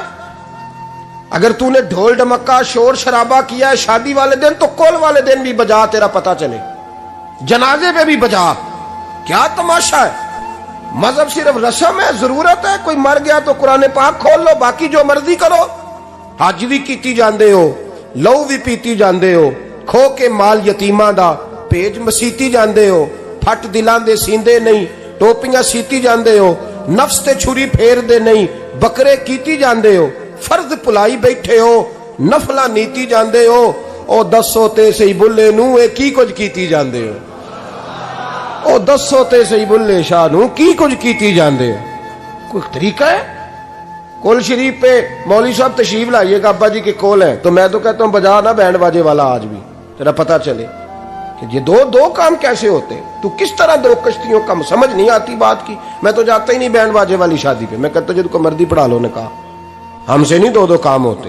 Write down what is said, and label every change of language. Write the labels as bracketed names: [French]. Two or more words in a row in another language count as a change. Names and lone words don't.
[Urdu] اگر تو نے ڈھول ڈمکا شور شرابہ کیا ہے شادی والے دن تو کل والے دن بھی بجا، تیرا پتہ چلے، جنازے پہ بھی بجا۔ کیا تماشا ہے؟ مذہب صرف رسم ہے، ضرورت ہے، کوئی مر گیا تو قرآن پاک کھول لو، باقی جو مرضی کرو۔ [Punjabi] حج بھی کیتی جاندے ہو، لہو بھی پیتی جاندے ہو، کھو کے مال یتیماں دا پیج مسیتی جاندے ہو، پھٹ دلاں دے سیندے نہیں، ٹوپیاں سیتی جاندے ہو، نفس تے چھری پھیر دے نہیں، بکرے کیتی جاندے ہو، فرض پلائی بیٹھے ہو، نفلہ نیتی جاندے ہو، او دسو تے سہی بلھے نوں اے کی کچھ کیتی جاندے ہو، او دسو تے سہی بلھے شاہ نوں کی کچھ کیتی جاندے ہو. [Urdu] کوئی طریقہ ہے? کول شریف پہ مولوی صاحب تشریف لائیے گا، ابا جی کے کول ہے، تو میں تو کہتا ہوں بجا نہ بینڈ باجے والا آج بھی، تیرا پتہ چلے کہ یہ دو کام کیسے ہوتے ہیں. تو کس طرح دو کشتیوں کا، سمجھ نہیں آتی بات کی۔ میں تو جاتا ہی نہیں بینڈ باجے والی شادی پہ، میں کہتا جنکو مرضی پڑھا لو نے کہا، ہمسے نہیں دو کام ہوتے.